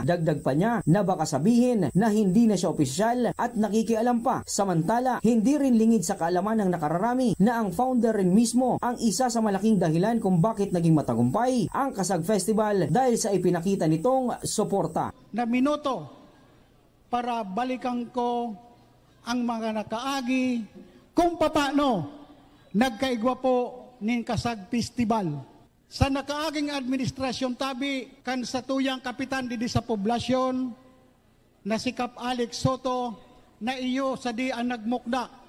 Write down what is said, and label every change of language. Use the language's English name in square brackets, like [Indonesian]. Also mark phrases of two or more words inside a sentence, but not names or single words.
[Filipino] Dagdag pa niya na baka sabihin na hindi na siya opisyal at nakikialam pa. Samantala, hindi rin lingid sa kaalaman ng nakararami na ang founder rin mismo ang isa sa malaking dahilan kung bakit naging matagumpay ang Kasag Festival dahil sa ipinakita nitong suporta. [Bikol] Na minuto para balikan ko ang mga nakaagi kung paano nagkaigwa po ning Kasag Festival. Sa nakaaging administrasyon tabi kan sa tuyang kapitan didi sa poblasyon na si Kap Alex Soto na iyo sa di ang nagmukda.